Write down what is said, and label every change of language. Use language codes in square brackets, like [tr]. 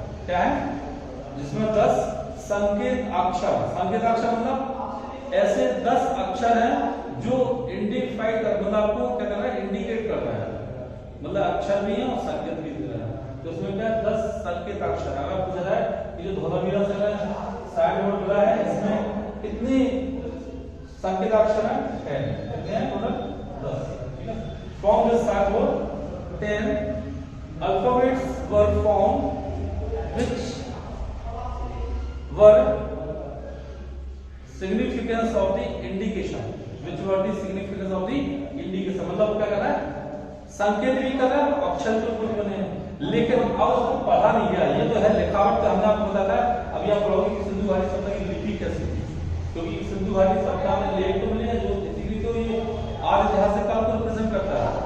[hi] क्या है, जिसमें 10 संकेताक्षर, संकेताक्षर मतलब ऐसे 10 अक्षर हैं जो इंडिफाइड कर, मतलब आपको क्या कर रहा है, इंडिकेट कर रहा है, मतलब अक्षर भी है और संकेत भी दे रहा है। तो उसमें क्या 10 संकेताक्षर। अगर पूछा जाए ये जो धोलावीरा से साइन बोर्ड मिला है इसमें कितने संकेताक्षर हैं, 10। कितने हैं टोटल, 10। ठीक है, [en] From this sign board 10 alphabets were formed which were significance of the indication, which were the significance of the indication। [hi] मतलब क्या कर रहा है, संकेत भी कर रहा है, अक्षर जो कुछ बने हैं, लेकिन अब उसको पढ़ा नहीं गया। ये तो है लिखावट का, हमने आपको बताया था। अभी आप पढ़ोगे कि सिंधु घाटी सभ्यता की लिपि कैसी थी, क्योंकि सिंधु घाटी सभ्यता में लेख तो मिले हैं जो इसीलिए तो ये आज ऐतिहासिक काल को रिप्रेजेंट करता है।